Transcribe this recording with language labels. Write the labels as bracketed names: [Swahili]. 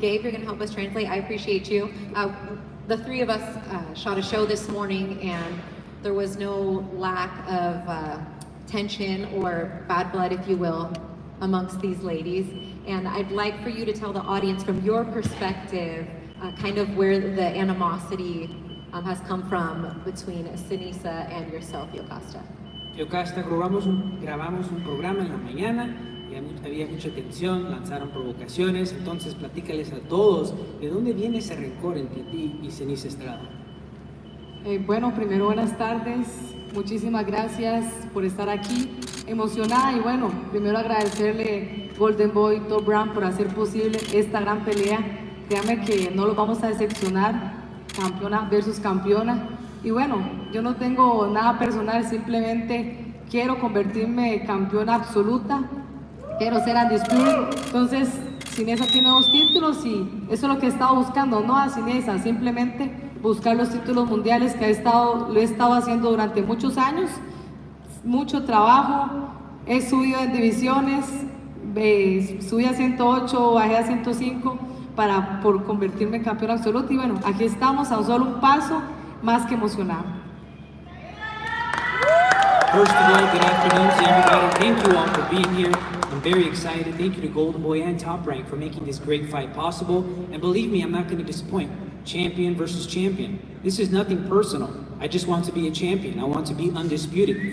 [English] Gabe, you're going to help us translate. I appreciate you. The 3 of us shot a show this morning, and there was no lack of tension or bad blood, if you will, amongst these ladies. And I'd like for you to tell the audience from your perspective kind of where the animosity has come from between Sinisa and yourself, Yocosta. [Spanish] Yocosta, grabamos un programa en la mañana y había mucha tensión, lanzaron provocaciones, entonces platícales a todos de dónde viene ese rencor entre ti y Sinisa Estrada. Bueno, primero buenas tardes, muchísimas gracias por estar aquí, emocionada, y bueno, primero agradecerle Golden Boy, Top Brown por hacer posible esta gran pelea. Créame que no los vamos a decepcionar, campeona versus campeona. Y bueno, yo no tengo nada personal, simplemente quiero convertirme en campeona absoluta, quiero ser undisputed. Entonces, Sinisa tiene 2 títulos y eso es lo que he estado buscando, no a Sinisa, simplemente buscar los títulos mundiales que lo he estado haciendo durante muchos años, mucho trabajo, he subido en divisiones, subí a 108, bajé a 105 por convertirme en campeón absoluto, y bueno, aquí estamos a solo un paso, más que emocionado. [English] First of all, good afternoon to everybody. Thank you all for being here. I'm very excited. Thank you to Golden Boy and Top Rank for making this great fight possible. And believe me, I'm not going to disappoint. Champion versus champion. This is nothing personal. I just want to be a champion. I want to be undisputed.